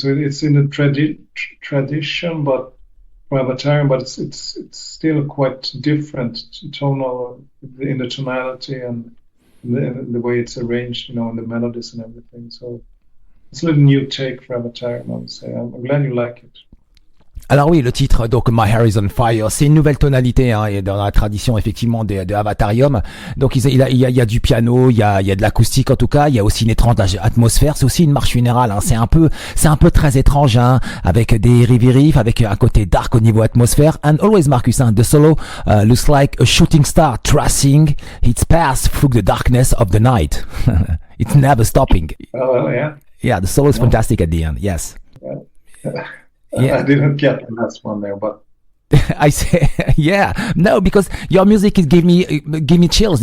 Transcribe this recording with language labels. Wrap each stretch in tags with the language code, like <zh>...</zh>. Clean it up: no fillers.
<en>So it's in the tradition, but for Avatarium, but it's still quite different tonal in the tonality and the way it's arranged, in the melodies and everything. So it's a little new take for Avatarium, I would say. I'm glad you like it.</en> <fr>Alors oui, le titre, donc My Hair is on Fire, c'est une nouvelle tonalité et dans la tradition effectivement de Avatarium. Donc il y a du piano, il y a de l'acoustique en tout cas, il y a aussi une étrange atmosphère, c'est aussi une marche funérale. C'est un peu très étrange, avec des riff, avec un côté dark au niveau atmosphère.</fr> <en>And always Marcus, the solo looks like a shooting star tracing its path through the darkness of the night. It's never stopping. Oh yeah. Yeah, the solo is fantastic at the end. Yes. Yeah. I didn't get the last one there, but I say, no, because your music give me chills.</en>